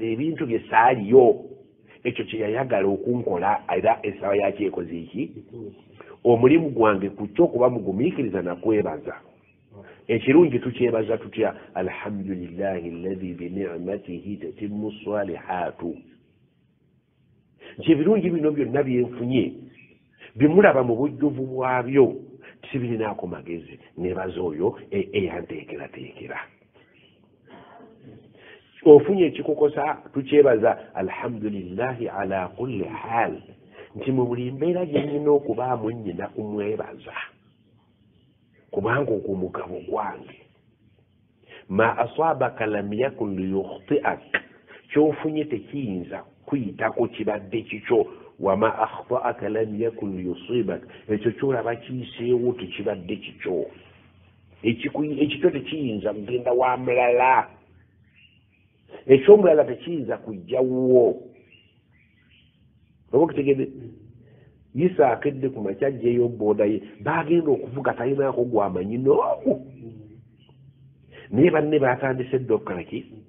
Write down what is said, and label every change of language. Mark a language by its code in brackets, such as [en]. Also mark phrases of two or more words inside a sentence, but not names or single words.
[lg] ebintu bye saaliyo ekyo kye yayagala okunkola era essaawa yakyekoze eki omulimu gwange ku kyokuba mugumiikiriza nakwebaza ekirungi tukyebaza tutya [ar] الحمد لله الذي بنعمته تتم الصالحات [lg] nti ebirungi bino byonna byenfunye bimulaba mu bujjuvu bwabyo tibirinaako magezi nebaza oyo eyanteekerateekera ofunye ekikukosa tukyebaza [ar] الحمد لله على كل حال [lg] nti mu buli mbeera gyenyina okubaamu nnyina kumwebaza kubanga ogwo mugabo gwange ma [ar] أصابك لم يكن ليخطئك [lg] kyofunye tekiyinza kuyitako kibadde kikyo [ar] وما أخطأك لم يكن ليصيبك ekyo [lg] kyolaba kiyiseewo tekibadde kikyo ekikyo tekiyinza kugenda wa mulala ekyomulala tekiyinza kujjawo oba okutegedde Isa akedde ku makya ajjeyo booda ye baagenda okuvuga talinaako gwamanyi n'omu naye banne baatandise dde okukalaki